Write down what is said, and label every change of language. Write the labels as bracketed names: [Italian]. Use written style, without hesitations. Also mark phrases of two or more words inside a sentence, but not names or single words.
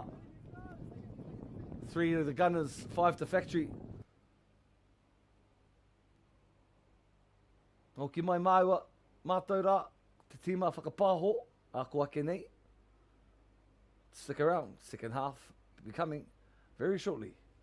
[English] 3 to the Gunners, 5 to Factory. [Māori] O ki mai māua, mātou rā, te tīma whakapāho, a ko ake nei. [English] Stick around, second half to be coming very shortly.